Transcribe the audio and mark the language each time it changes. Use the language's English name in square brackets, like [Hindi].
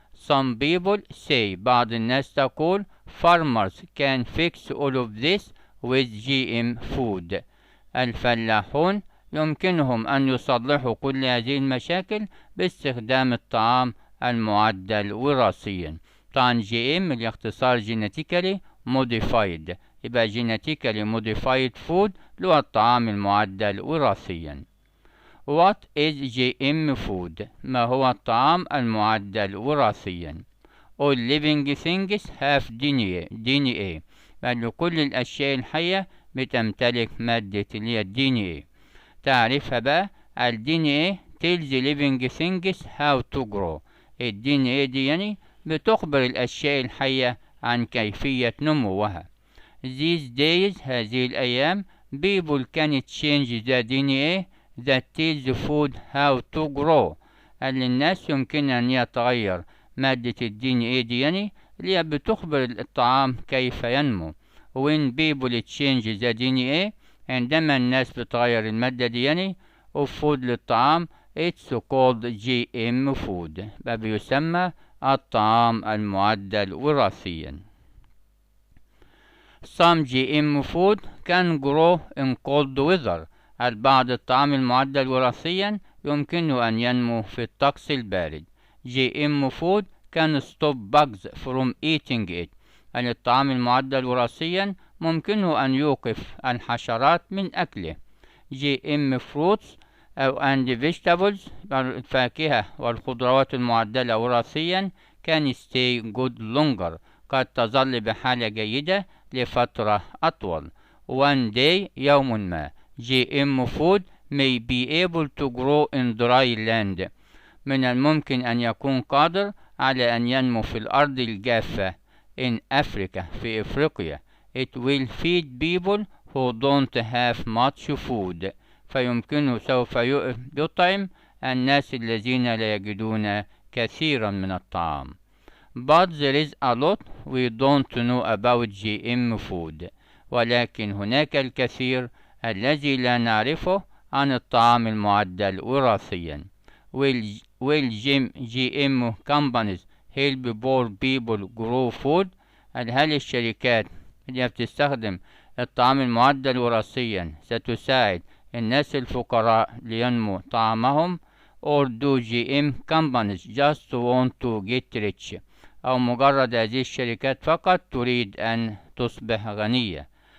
[English] Some people say، [Arabic] بعض الناس تقول [English] farmers can fix all of this with GM food، [Arabic] الفلاحون يمكنهم أن يصلحوا كل هذه المشاكل باستخدام الطعام المعدل وراثيا. طبعا GM اللي اختصار genetically modified، يبقى genetically modified food اللي هو الطعام المعدل وراثيا. [English] What is GM food؟ [Arabic] ما هو الطعام المعدل وراثيا؟ [English] All living things have DNA، [Arabic] بل كل الأشياء الحية بتمتلك مادة اللي هي DNA. تعرفها بقى [English] ال DNA tells living things how to grow. [Arabic] ال DNA دي يعني بتخبر الأشياء الحية عن كيفية نموها. [English] These days [Arabic] هذه الأيام [English] people can change the DNA that tells food how to grow. [Arabic] قال الناس يمكن أن يتغير مادة ال DNA دي يعني اللي بتخبر الطعام كيف ينمو. [English] When people change the DNA [Arabic] عندما الناس بتغير المادة دي يعني [English] of food للطعام it's called GM food. [Arabic] بيسمى الطعام المعدل وراثيا. [English] Some GM food can grow in cold weather. [Arabic] البعض الطعام المعدل وراثيا يمكنه أن ينمو في الطقس البارد. [English] GM food can stop bugs from eating it. [Arabic] الطعام المعدل وراثيا ممكنه أن يوقف الحشرات من أكله. [English] GM fruits and vegetables [Arabic] الفاكهة والخضروات المعدلة وراثيا [English] can stay good longer. [Arabic] قد تظل بحالة جيدة لفترة أطول. [English] One day [Arabic] يوم ما [English] GM food may be able to grow in dry land. [Arabic] من الممكن أن يكون قادر على أن ينمو في الأرض الجافة in Africa في إفريقيا. [English] It will feed people who don't have much food. [Arabic] فيمكنه سوف يطعم الناس الذين لا يجدون كثيرا من الطعام. [English] But there is a lot we don't know about GM food. [Arabic] ولكن هناك الكثير الذي لا نعرفه عن الطعام المعدل وراثيا. [English] Will GM companies help poor people grow food؟ [Arabic] هل الشركات اللي بتستخدم الطعام المعدل وراثيا ستساعد الناس الفقراء لينمو طعامهم؟ [English] Or do GM companies just want to get rich؟ [Arabic] أو مجرد هذه الشركات فقط تريد أن تصبح غنية.